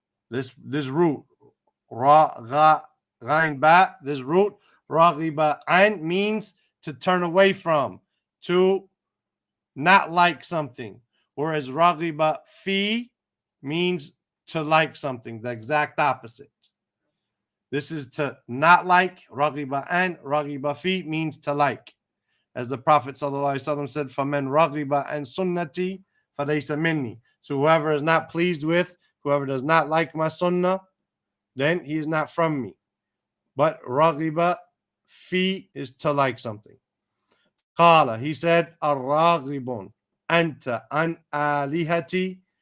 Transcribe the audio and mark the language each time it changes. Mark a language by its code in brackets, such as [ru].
[en] This root, Ghain ba, this root, Raghiba an, means to turn away from, to not like something. Whereas Raghiba fi means to like something, the exact opposite. This is to not like. Raghiba an, Raghiba fi means to like. As the Prophet ﷺ said, [ar] فَمَنْ رَغِبَ عَنْ سُنَّتِي فَلَيْسَ مِنِّي. [en] So whoever is not pleased with, whoever does not like my sunnah, then he is not from me. But raghiba fi is to like something. Qala, he said, ar-raghibun anta an alihati.